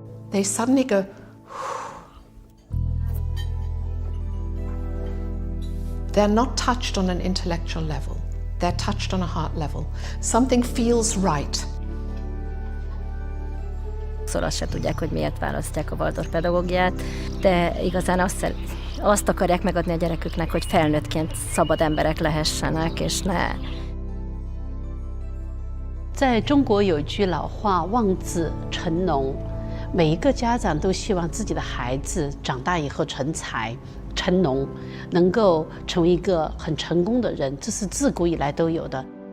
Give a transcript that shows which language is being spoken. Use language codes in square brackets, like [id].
[en] They suddenly go, they're not touched on an intellectual level. They're touched on a heart level. Something feels right. [hu] Azt se tudják, hogy miért választják a Waldorf pedagógiát, de igazán azt akarják megadni a gyereküknek, hogy felnőttként szabad emberek lehessenek, és ne [zh] 在中国有一句老话，望子成龙。每一个家长都希望自己的孩子长大以后成才成龙，能够成为一个很成功的人，这是自古以来都有的。